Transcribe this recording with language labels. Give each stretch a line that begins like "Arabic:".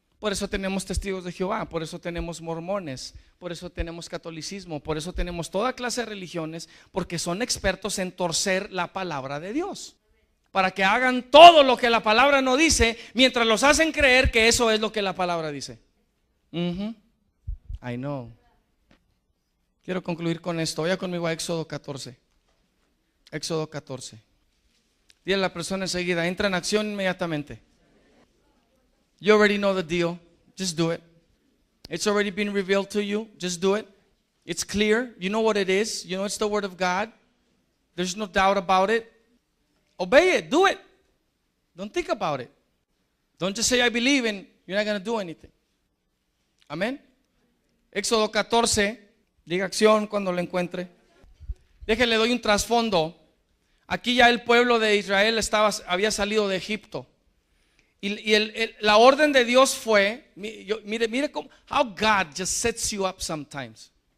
Spanish: Por eso tenemos testigos de Jehová, por eso tenemos mormones, por eso tenemos catolicismo, por eso tenemos toda clase de religiones, porque son expertos en torcer la palabra de Dios, para que hagan todo lo que la palabra no dice, mientras los hacen creer que eso es lo que la palabra dice.
English: I know.
Spanish: Quiero concluir con esto. Vaya conmigo a Éxodo 14. Éxodo 14. Dile a la persona enseguida: entra en acción inmediatamente.
English: You already know the deal. Just do it. It's already been revealed to you. Just do it. It's clear. You know what it is. You know it's the word of God. There's no doubt about it. Obey it. Do it. Don't think about it. Don't just say I believe and you're not going to do anything.
Spanish: Amén. Éxodo 14. Diga acción cuando lo encuentre. Déjenle, doy un trasfondo. Aquí ya el pueblo de Israel había salido de Egipto. Y la orden de Dios fue, mire cómo,
English: how God just sets you up sometimes.